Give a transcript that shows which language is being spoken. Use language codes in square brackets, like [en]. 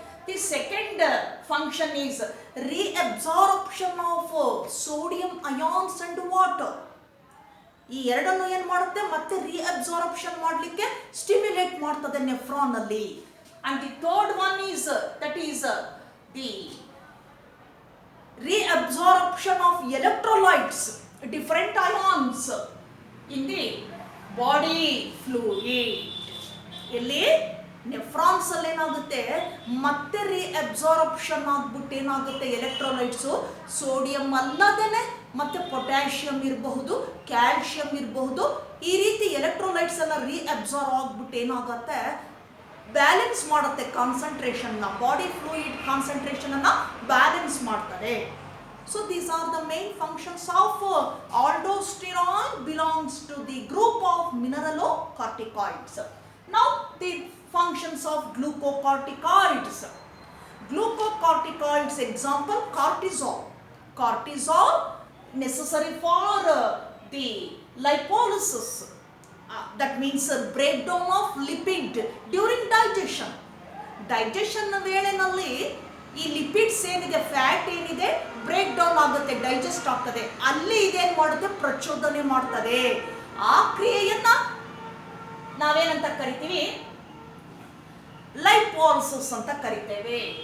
[en] The second function is reabsorption of sodium ions and water. [kn] ಈ ಎರಡನ್ನು ಏನು ಮಾಡುತ್ತೆ, ಮತ್ತೆ reabsorption ಮಾಡಲಿಕ್ಕೆ ಸ್ಟಿಮ್ಯುಲೇಟ್ ಮಾಡ್ತದೆ ನೆಫ್ರಾನ್ ಅಲ್ಲಿ. [en] And the third one is that is the reabsorption of electrolytes, different ions in the body fluid. [kn] ಇಲ್ಲಿ nephrons ಅಲ್ಲಿ ಏನಾಗುತ್ತೆ, ಮತ್ತೆ ರೀಅಬ್ಸಾರ್ಪ್ಷನ್ ಆಗ್ಬಿಟ್ಟು ಏನಾಗುತ್ತೆ, ಎಲೆಕ್ಟ್ರೋಲೈಟ್ಸು ಸೋಡಿಯಂ ಅಲ್ಲದೇನೆ ಮತ್ತೆ ಪೊಟ್ಯಾಷಿಯಂ ಇರಬಹುದು, ಕ್ಯಾಲ್ಶಿಯಂ ಇರಬಹುದು, ಈ ರೀತಿ ಎಲೆಕ್ಟ್ರೋಲೈಟ್ಸ್ ಎಲ್ಲ ರೀಅಬ್ಸಾರ್ಬ್ ಆಗ್ಬಿಟ್ಟು ಏನಾಗುತ್ತೆ, ಬ್ಯಾಲೆನ್ಸ್ ಮಾಡುತ್ತೆ ಕಾನ್ಸಂಟ್ರೇಷನ್ನ, ಬಾಡಿ ಫ್ಲೂಯಿಡ್ ಕಾನ್ಸಂಟ್ರೇಷನ್ ಅನ್ನ ಬ್ಯಾಲೆನ್ಸ್ ಮಾಡ್ತಾರೆ. [en] So these are the main functions of aldosterone, belongs to the group of mineralocorticoids. Now the functions of glucocorticoids. Glucocorticoids example cortisol. Cortisol necessary for the lipolysis. That means breakdown of lipid during digestion. [kn] Digestion ವೇಳೆನಲ್ಲಿ ಈ lipids ಏನಿದೆ, fat ಏನಿದೆ, break down ಆಗುತ್ತೆ, digest ಆಗ್ತದೆ. ಅಲ್ಲಿ ಇದೇನು ಮಾಡುತ್ತೆ, ಪ್ರಚೋದನೆ ಮಾಡ್ತದೆ. ಆ ಕ್ರಿಯೆಯನ್ನ ನಾವೇನಂತ ಕರಿತೀವಿ, ಲೈಪೋಲಿಸಿಸ್ ಅಂತ ಕರಿತೇವೆ.